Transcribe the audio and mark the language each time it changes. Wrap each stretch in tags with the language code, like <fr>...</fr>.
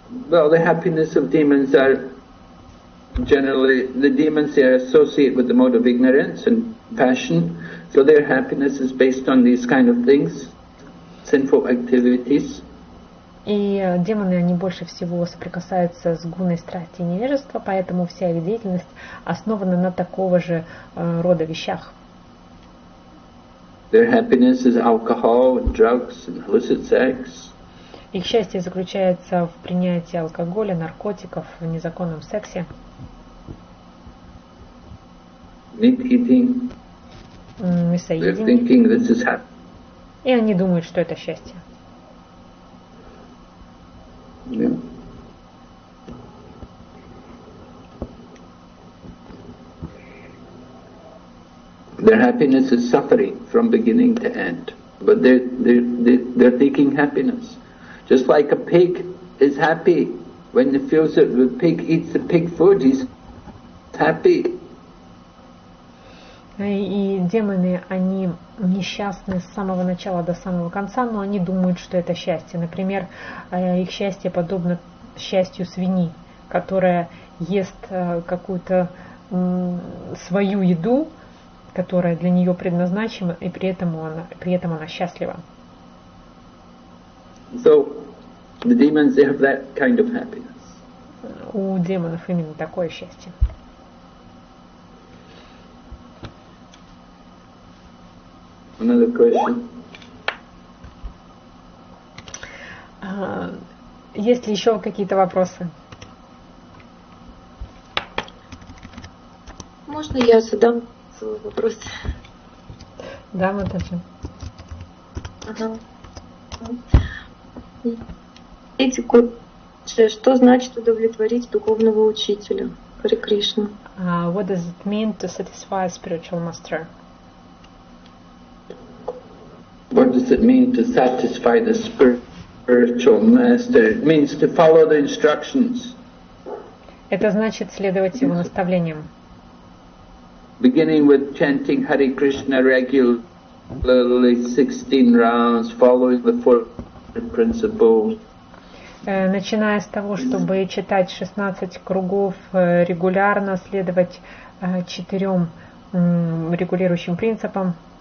<en>Well, the happiness of demons are generally, the demons they are associated with the mode of ignorance and passion, so their happiness is based on these kind of things, sinful activities.</en> <ru>И демоны, они больше всего соприкасаются с гуной страсти и невежества, поэтому вся их деятельность основана на такого же рода вещах.</ru> <en>Their happiness is alcohol and drugs and illicit sex.</en> <ru>Их счастье заключается в принятии алкоголя, наркотиков, в незаконном сексе.</ru> <en>Meat eating. They're thinking this is happy.</en> <ru>И они думают, что это счастье.</ru> <en>Yeah. Their happiness is suffering from beginning to end, but they're taking happiness. Just like a pig is happy when it feels that the pig eats the pig food, he's happy.</en> <ru>И демоны, они несчастны с самого начала до самого конца, но они думают, что это счастье. Например, их счастье подобно счастью свиньи, которая ест какую-то свою еду, которая для нее предназначена, и при этом она счастлива.</ru> <en>So, the demons, they have that kind of happiness.</en> <ru>У демонов именно такое счастье.</ru> <en>Another question.</en> <ru>Есть ли еще какие-то вопросы? Можно я задам свой вопрос? Да, Матаджи. Ага. Этику, что значит удовлетворить духовного учителя? Харе Кришна.</ru> <en>What does it mean to satisfy a spiritual master? What does it mean to satisfy the spiritual master? It means to follow the instructions.</en> <ru>Это значит следовать его наставлениям.</ru> <en>Beginning with chanting Hare Krishna regularly, 16 rounds, following the four principles.</en> <ru>Начиная с того, чтобы читать 16 кругов регулярно, следовать 4 регулирующим принципам.</ru>